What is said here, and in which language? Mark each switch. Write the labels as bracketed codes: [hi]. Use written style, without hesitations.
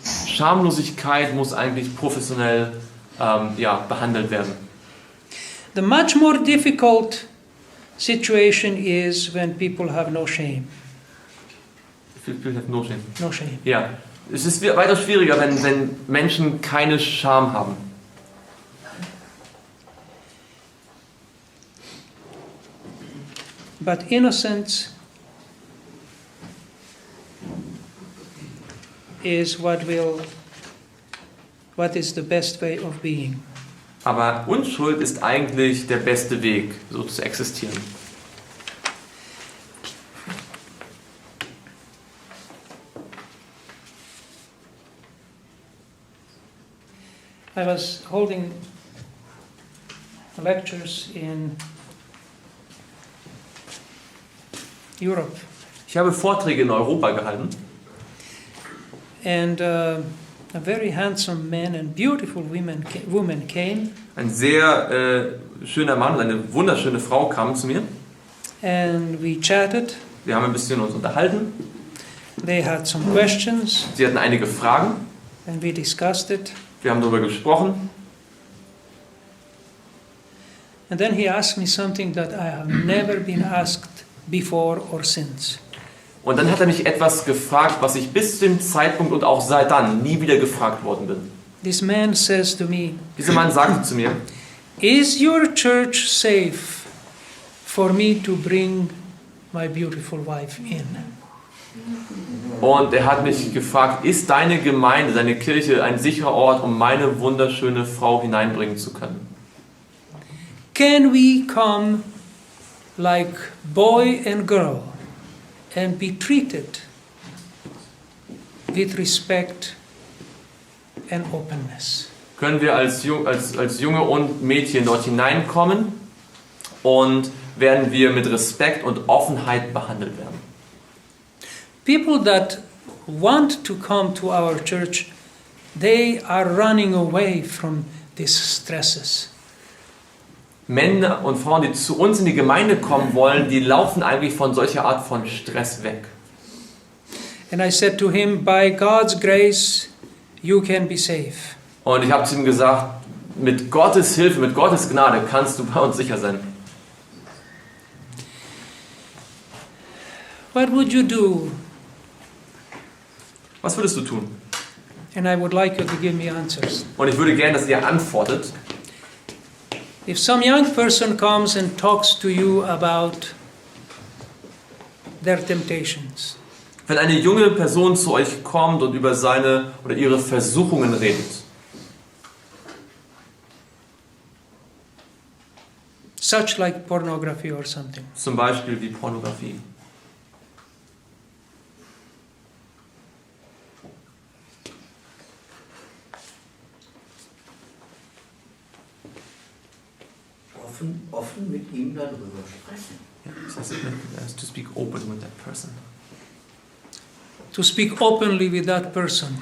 [de] Schamlosigkeit muss eigentlich professionell behandelt werden. [en] The much more difficult situation is when people have no shame. No shame. No shame. [de] Ja, es ist weiter schwieriger, wenn Menschen keine Scham haben. [en] But innocence is what is the best way of being. [de] Aber Unschuld ist eigentlich der beste Weg, so zu existieren. [en] I was holding lectures in Europe, [de] Ich habe Vorträge in Europa gehalten [en] and a very handsome man and beautiful woman came, [de] ein sehr schöner Mann und eine wunderschöne Frau kamen zu mir. [en] and we chatted. [de] Wir haben ein bisschen uns unterhalten. [en] They had some questions, [de] Sie hatten einige Fragen [en] and we discussed it. [de] Wir haben darüber gesprochen. [en] And then he asked me something that I have never been asked before or since. [de] Und dann hat er mich etwas gefragt, was ich bis zu dem Zeitpunkt und auch seit dann nie wieder gefragt worden bin. [en] This man says to me, [de] Dieser Mann sagte zu mir, [en] "Is your church safe for me to bring my beautiful wife in?" [de] und er hat mich gefragt, ist deine Gemeinde, deine Kirche ein sicherer Ort, um meine wunderschöne Frau hineinbringen zu können? [en] Can we come like boy and girl and be treated with respect and openness? [de] Können wir als Junge und Mädchen dort hineinkommen und werden wir mit Respekt und Offenheit behandelt werden? [en] People that want to come to our church, they are running away from these stresses. [de] Männer und Frauen, die zu uns in die Gemeinde kommen wollen, die laufen eigentlich von solcher Art von Stress weg. [en] And I said to him, by God's grace, you can be safe. [de] Und ich habe zu ihm gesagt, mit Gottes Hilfe, mit Gottes Gnade kannst du bei uns sicher sein. [en] What would you do? [de] Was würdest du tun? [en] And I would like you to give me answers. [de] Und ich würde gerne, dass ihr antwortet. [en] If some young person comes and talks to you about their temptations, [de] Wenn eine junge Person zu euch kommt und über seine oder ihre Versuchungen redet, [en] such like pornography or something, [de] zum Beispiel wie Pornografie, offen mit ihm darüber sprechen. das heißt, [en] to speak open with that person. to speak openly with that person,